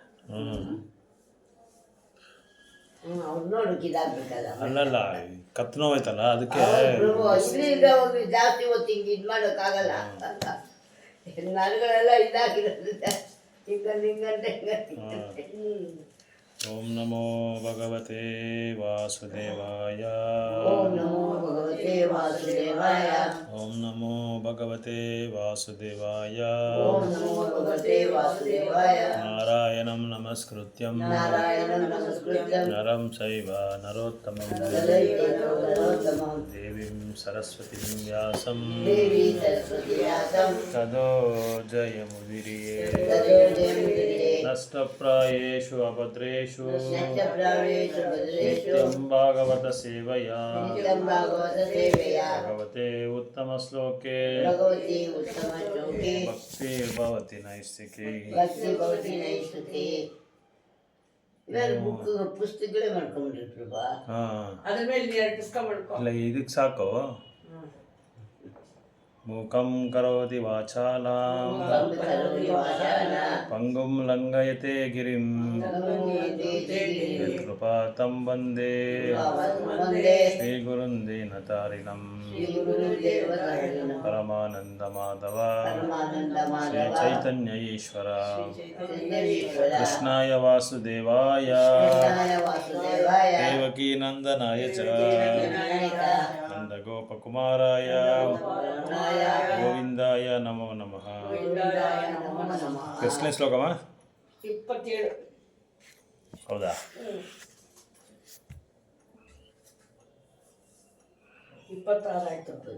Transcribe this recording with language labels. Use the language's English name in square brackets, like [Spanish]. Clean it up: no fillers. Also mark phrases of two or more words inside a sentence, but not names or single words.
[Kannada] ಹ್ಞೂ ಅವ್ರು ನೋಡೋಕೆ ಇದಾಗಬೇಕಲ್ಲ. ಅಲ್ಲಲ್ಲ, ಕತ್ತು ನೋವಾಯ್ತಲ್ಲ ಅದಕ್ಕೆ. ಇಲ್ಲಿಂದ ಹೋಗಿ ಜಾಸ್ತಿ ಹೊತ್ತು ಹಿಂಗೆ ಇದು ಮಾಡೋಕ್ಕಾಗಲ್ಲ. ನರಗಳೆಲ್ಲ ಇದಾಗಿರೋದ್ರಿಂದ ಹಿಂಗಂದು ಹಿಂಗಂತ ಹಿಂಗಂತೆ. [Sanskrit] ಓಂ ನಮೋ ಭಗವತೆ ವಾಸುದೇವಾಯ. ಓಂ ನಮೋ ಭಗವತೆ ವಾಸುದೇವಾಯ. ಓಂ ನಮೋ ಭಗವತೆ ವಾಸುದೇವಾಯ. ಓಂ ನಮೋ ಭಗವತೆ ವಾಸುದೇವಾಯ. ನಾರಾಯಣಂ ನಮಸ್ಕೃತ್ಯಂ ನಾರಾಯಣಂ ನಮಸ್ಕೃತ್ಯಂ ನರಂ ಚೈವ ನರೋತ್ತಮಂ ನರೋತ್ತಮಂ ದೇವೀಂ ಸರಸ್ವತೀಂ ವ್ಯಾಸಂ ದೇವಿ ಸರಸ್ವತಿ ವ್ಯಾಸಂ ತದೋ ಜಯಮುದಿರಿಯೇ. ತದೋ ಜಯಮುದಿರಿಯೇ. ನಷ್ಟಪ್ರಾಯೇಷು ಅಭದ್ರೇಷು ನಷ್ಟಪ್ರಾಯೇಷು ಭದ್ರೇಷು ನಿತ್ಯಂ ಭಾಗವತ ಸೇವಯಾ ನಿತ್ಯಂ ಭಾಗವತ ಸೇವೆಯಾ ಭಗವತೆ ಉತ್ತಮ ಶ್ಲೋಕೆ ಭಗವತಿ ಉತ್ತಮ ಶ್ಲೋಕೆ ಭಕ್ತಿರ್ಭವತಿ ನೈಷ್ಠಿಕೇ. ಭಕ್ತಿ ಭವತಿ ನೈಷ್ಠಿಕೇ. [Kannada] ಇವೆಲ್ಲ ಬುಕ್ ಪುಸ್ತಕಗಳೇ ಮಾಡ್ಕೊಂಡ್ಬಿಟ್ಟಿರ್ತೀವಿ ಬಾ. ಹಾಂ, ಅದ್ರ ಮೇಲೆ ಎರಡು ಪುಸ್ತಕ ಮಾಡ್ಕೊ. ಇಲ್ಲ ಇದಕ್ಕೆ ಸಾಕು. [Sanskrit] ಮೂಕಂ ಕರೋತಿ ವಾಚಾಲಾಂ ಪಂಗುಂ ಲಂಘಯತೆ ಗಿರಿಂ ಯತ್ಕೃಪಾತಂ ವಂದೇ ಶ್ರೀಗುರುಂ ದೀನತಾರಿಣಂ ಪರಮಾನಂದ ಮಾಧವ ಶ್ರೀ ಚೈತನ್ಯ ಈಶ್ವರ ಕೃಷ್ಣಾಯ ವಾಸುದೇವಾಯ ದೇವಕೀ ನಂದನಾಯ ಚ ನಂದಗೋಪಕುಮಾರಾಯ ಗೋವಿಂದಾಯ ನಮೋ ನಮಃ. [Kannada] ಎಷ್ಟನೇ ಶ್ಲೋಕಮ್ಮ? 27. ಹೌದಾ? 26 ಆಯ್ತು.